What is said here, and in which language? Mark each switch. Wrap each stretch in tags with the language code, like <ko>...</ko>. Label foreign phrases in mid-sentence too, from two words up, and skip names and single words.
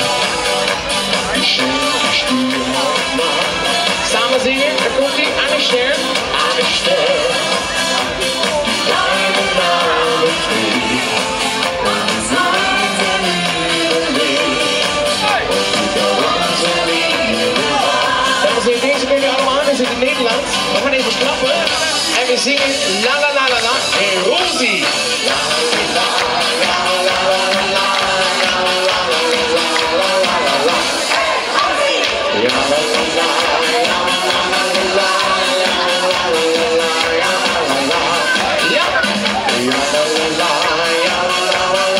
<de>Die schenke ich dir nochmal. Zusammen singen, da kommt die eine Stelle, die deinen Namen trägt. Und unsere Liebe lebt. Und über unsere Liebe wacht.</de> <nl>Dames en heren, deze kennen jullie allemaal, we zitten in Nederland. We gaan even klappen en we zingen la la la la la en Rosie. La la la la la la la la la la la. Ja la la la la la la la. Ja la la la, ja la la</nl>